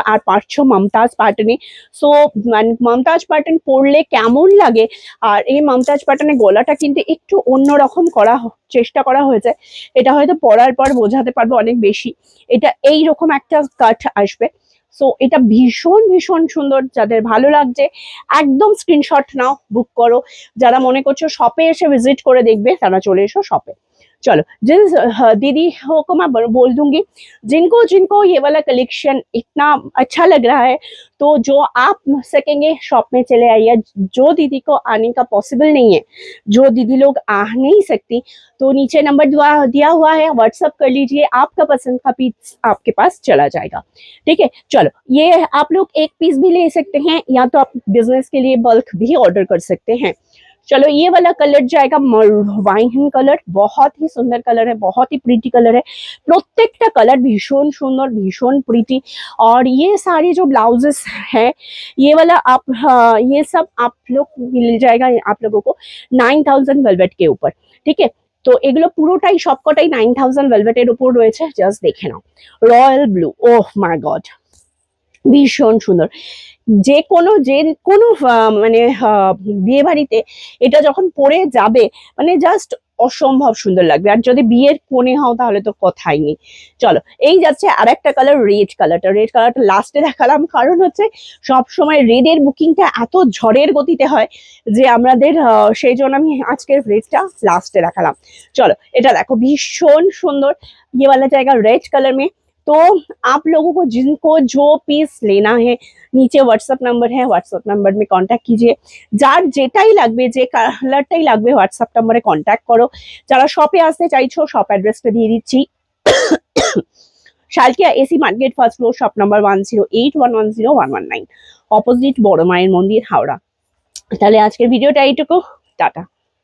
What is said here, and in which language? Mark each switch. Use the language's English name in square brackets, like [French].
[Bangla] আর পাচ্ছ মমতাজ প্যাটার্নে। So Mumtaz pattern পরলে কেমন লাগে, আর এই মমতাজ প্যাটার্নের গলাটা কিন্তু একটু অন্যরকম চেষ্টা করা হয়েছে। এটা হয়তো পরার পর বোঝাতে পারবো অনেক বেশি। এটা এইরকম একটা কাট আসবে। সো এটা ভীষণ ভীষণ সুন্দর, যাদের ভালো লাগছে একদম স্ক্রিনশট নাও, বুক করো। যারা মনে করছো শপে এসে ভিজিট করে দেখবে তারা চলে এসো শপে। [Hindi] चलो जिन दीदी को मैं बोल दूंगी, जिनको जिनको ये वाला कलेक्शन इतना अच्छा लग रहा है तो जो आप सकेंगे शॉप में चले आइए। जो दीदी को आने का पॉसिबल नहीं है, जो दीदी लोग आ नहीं सकती, तो नीचे नंबर दिया हुआ है, व्हाट्सअप कर लीजिए, आपका पसंद का पीस आपके पास चला जाएगा। ठीक है, चलो ये आप लोग एक पीस भी ले सकते हैं या तो आप बिजनेस के लिए बल्क भी ऑर्डर कर सकते हैं। चलो ये वाला कलर जाएगा वाइन कलर, बहुत ही सुंदर कलर है, बहुत ही प्रीटी कलर है। [Bangla] प्रत्येकटा कलर भीषण सुंदर, भीषण प्रीटी। [Hindi] और ये सारी जो ब्लाउजेस है ये वाला आप ये सब आप लोग मिल जाएगा आप लोगों को 9000 वेलवेट के ऊपर। ठीक है, [Bangla] তো এগুলো পুরোটাই সবকটাই 9000 ভেলভেটের উপর রয়েছে। জাস্ট দেখে নাও, রয়্যাল ব্লু, [English] oh my god, [Bangla] ভীষণ সুন্দর। যে কোনো মানে বিয়ে বাড়িতে এটা যখন পরে যাবে মানে জাস্ট অসম্ভব সুন্দর লাগবে। আর যদি বিয়ের কোণে হও তাহলে তো কথাই নেই। চলো এই যাচ্ছে আর একটা কালার, রেড কালারটা। রেড কালারটা লাস্টে দেখালাম, কারণ হচ্ছে সব সময় রেডের বুকিংটা এত ঝড়ের গতিতে হয় যে আমাদের সেই জন্য আমি আজকের রেডটা লাস্টে দেখালাম। চলো এটা দেখো, ভীষণ সুন্দর। [Hindi] ये वाला जाएगा रेड कलर में। तो आप लोगों को जिनको जो पीस लेना है नीचे व्हाट्सएप नंबर है, व्हाट्सएप नंबर में कांटेक्ट कीजिए। [Bangla] যার যেটাই লাগবে, যে কালারটাই লাগবে হোয়াটসঅ্যাপ নম্বরে কন্ট্যাক্ট করো। যারা শপে আসতে চাইছো শপ অ্যাড্রেসটা দিয়ে দিচ্ছি, Salkia AC market, first floor, shop number 108110119, opposite বড় মায়ের মন্দির, হাওড়া। তাহলে আজকের ভিডিওটা এইটুকু, টাটা।